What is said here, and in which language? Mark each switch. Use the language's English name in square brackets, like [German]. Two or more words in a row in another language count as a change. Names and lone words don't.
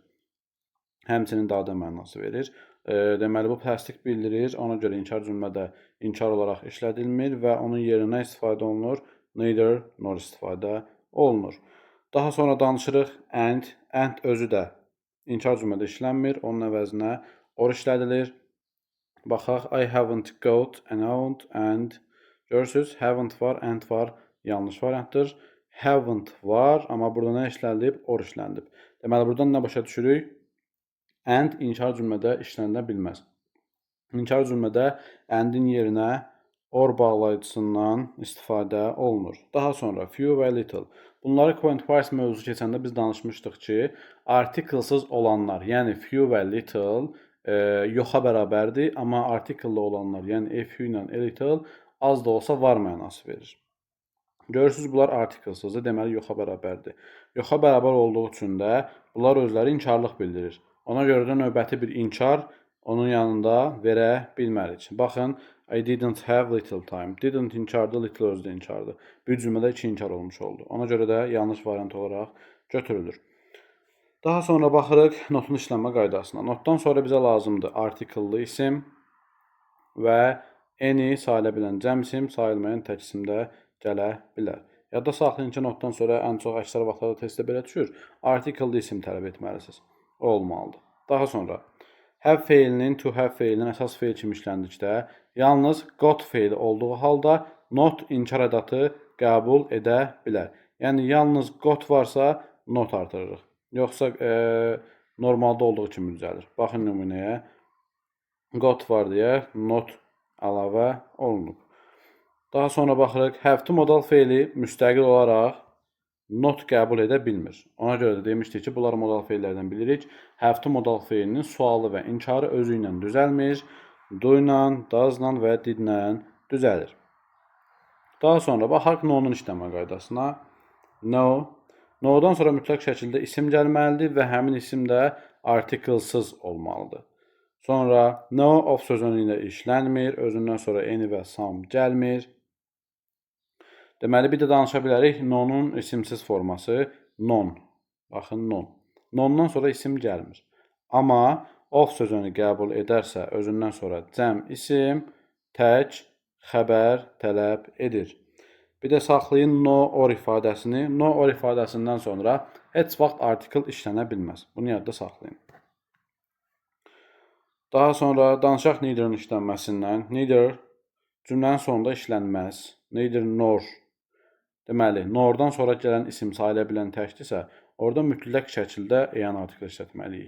[Azerbaijani] Həmçinin daha da mənası verir. Deməli, bu təsdiq bildirir, ona görə inkar cümlədə inkar olaraq işlədilmir və onun yerinə istifadə olunur, [English] neither nor [Azerbaijani] istifadə olunur. Daha sonra danışırıq and özü də inkar cümlədə işlənmir, onun əvəzinə or işlədilir. Baxaq, [English] I haven't got an aunt and [Azerbaijani] görürsünüz, haven't var, and var, yanlış variantdır. Haven't var, amma burada nə işlənilib? Or işlənilib. Deməli, buradan nə başa düşürük? And inkar cümlədə işlənə bilməz. İnkar cümlədə and'in yerinə or bağlayıcısından istifadə olunur. Daha sonra few və little. Bunları [English] point price [Azerbaijani] mövzusu keçəndə biz danışmışdıq ki, artiklsız olanlar, yəni few və little yoxa bərabərdir, amma artikllı olanlar, yəni [English] a few [Azerbaijani] ilə [English] a little [Azerbaijani] az da olsa var mənası verir. Görürsünüz, bunlar artiklsızdır, deməli yoxa bərabərdir. Yoxa bərabər olduğu üçün də bunlar özləri inkarlıq bildirir. Ona görə də növbəti bir inkar onun yanında verə bilmərik. Baxın, [English] I didn't have little time. [Azerbaijani] Didn't inkardı, little özü də inkardı. Bir cümlədə 2 inkar olmuş oldu. Ona görə də yanlış variant olaraq götürülür. Daha sonra baxırıq notun işlənmə qaydasına. Notdan sonra bizə lazımdır artikellı isim və any sayıla bilən cəm isim, sayılmayan tək isim də gələ bilər. Yadda saxlayın ki, notdan sonra ən çox əksər vaxtlarda testdə belə düşür. Artikellı isim tələb etməlisiniz. O olmalıdır. Daha sonra have feilinin [English] to have [Azerbaijani] feilinin əsas feil kimi işləndikdə yalnız got feili olduğu halda not inkar ədatı qəbul edə bilər. Yəni, yalnız got varsa not artırırıq. Yoxsa normalda olduğu kimi düzəlir. Baxın nümunəyə. Got var deyə not əlavə olunub. Daha sonra baxırıq. Have to modal feili müstəqil olaraq not qəbul edə bilmir. Ona görə də demişdik ki, bunlar modal feillərdən bilirik. Have to modal feilinin sualı və inkarı özü ilə düzəlmir. Do ilə, does ilə və did ilə düzəlir. Daha sonra baxaq no-nun işlənmə qaydasına. No. No-dan sonra mütləq şəkildə isim gəlməlidir və həmin isim də artiklsız olmalıdır. Sonra [English] no of [Azerbaijani] sözünü ilə işlənmir. Özündən sonra any və some gəlmir. Deməli, bir də danışa bilərik non-un isimsiz forması non. Baxın, non. Non-dan sonra isim gəlmir. Amma of sözünü qəbul edərsə, özündən sonra cəm isim, tək, xəbər tələb edir. Bir də saxlayın [English] no or [Azerbaijani] ifadəsini. [English] No or [Azerbaijani] ifadəsindən sonra heç vaxt artikel işlənə bilməz. Bunu yadda saxlayın. Daha sonra danışaq neither'ın işlənməsindən. Neither cümlənin sonunda işlənməz. [English] Neither nor [Azerbaijani] Deməli, nordan sonra gələn isim sayıla bilən təkdirsə, orada mütləq şəkildə EN artikli işlətməliyik.